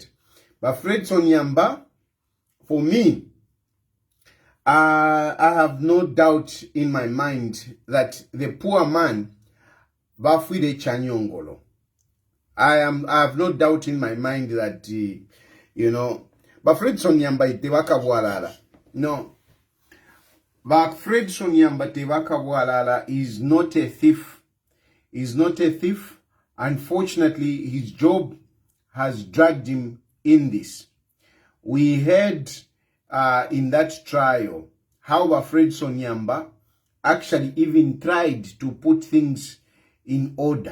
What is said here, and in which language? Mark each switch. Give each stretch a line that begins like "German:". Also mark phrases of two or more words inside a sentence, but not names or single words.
English: Fredson Yamba, for me, I have no doubt in my mind that the poor man, Bafwide Chanyongolo, I have no doubt in my mind that, you know,
Bemba: Fredson Yamba itewaka bwalala.
English: No. But Fredson Yamba
Bemba: Tewaka Bwalala
English: is not a thief. He's not a thief. Unfortunately, his job has dragged him in this. We heard in that trial how Fredson Yamba actually even tried to put things in order.